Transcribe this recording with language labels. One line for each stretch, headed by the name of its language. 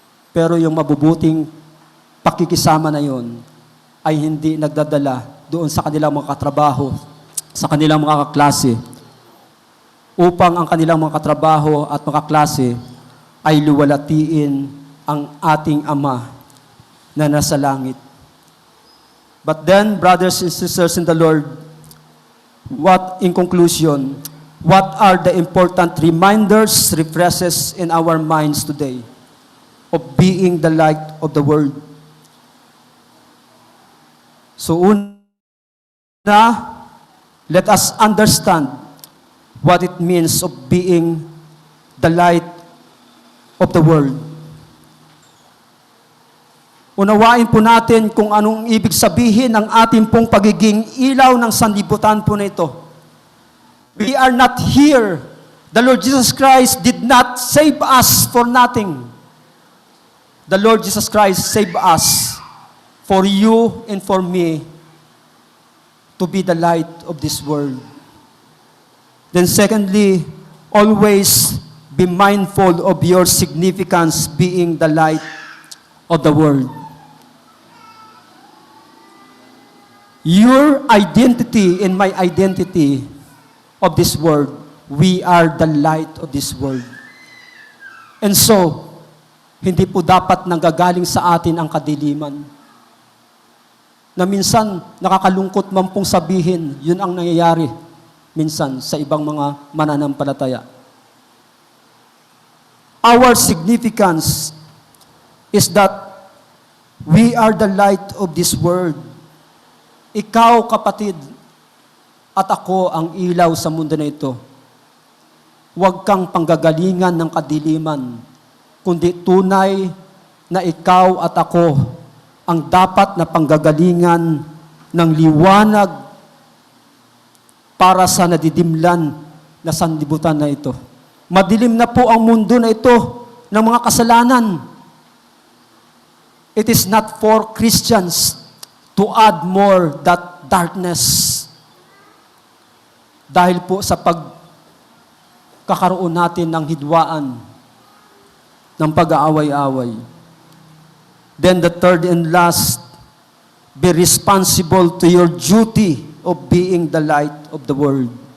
Filipino: pero yung mabubuting pakikisama na yon ay hindi nagdadala doon sa kanilang mga katrabaho, sa kanilang mga kaklase, upang ang kanilang mga katrabaho at mga kaklase ay luwalatiin ang ating Ama na nasa langit.
English: But then, brothers and sisters in the Lord, in conclusion, what are the important reminders, refreshes in our minds today of being the light of the world? So
Filipino: una,
English: let us understand what it means of being the light of the world.
Filipino: Unawain po natin kung anong ibig sabihin ng ating pong pagiging ilaw ng sanlibutan po na ito.
English: We are not here. The Lord Jesus Christ did not save us for nothing. The Lord Jesus Christ saved us for you and for me to be the light of this world. Then secondly, always be mindful of your significance being the light of the world. Your identity and my identity of this world, we are the light of this world. And so,
Filipino: hindi po dapat nanggagaling sa atin ang kadiliman. Na minsan, nakakalungkot man pong sabihin, yun ang nangyayari. minsan sa ibang mga mananampalataya.
English: Our significance is that we are the light of this world.
Filipino: Ikaw, kapatid, at ako ang ilaw sa mundo na ito. Huwag kang panggagalingan ng kadiliman, kundi tunay na ikaw at ako ang dapat na panggagalingan ng liwanag para sa nadidimlan na sanlibutan na ito. Madilim na po ang mundo na ito ng mga kasalanan.
English: It is not for Christians to add more that darkness.
Filipino: Dahil po sa pagkakaroon natin ng hidwaan, ng pag-aaway-away.
English: Then the third and last, be responsible to your duty of being the light of the world.